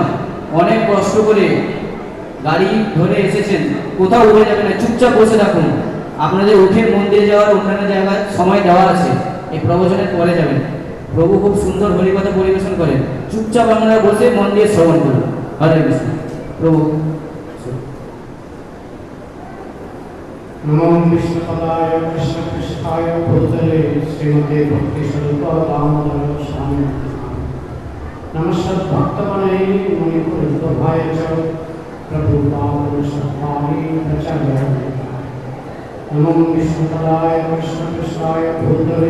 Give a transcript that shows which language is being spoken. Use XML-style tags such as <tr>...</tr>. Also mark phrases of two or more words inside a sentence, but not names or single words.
<bn>অনেক কষ্ট করে গাড়ি ধরে এসেছেন, কোথাও উঠে যাবেন না, চুপচাপ বসে থাকুন। আপনাদের উঠে মন্দিরে যাওয়ার অন্যান্য জায়গায় সময় দেওয়া আছে, এই প্রবচনের পরে যাবেন। প্রভু খুব সুন্দর হরিকথা পরিবেশন করেন, চুপচাপ আপনারা বসে মন দিয়ে শ্রবণ করুন। হরে কৃষ্ণ। প্রভু।</bn> <sa>नमो विष्णुपदाय कृष्णपृष्ठाय भूतले श्रीमते भक्तिस्वरूप दामोदर स्वामी नमस्कार भक्तगणे मुनिपुरुषाय च प्रभुपाद सत्तानि प्रचार्य नमो विष्णुपदाय कृष्णपृष्ठाय भूतले</sa>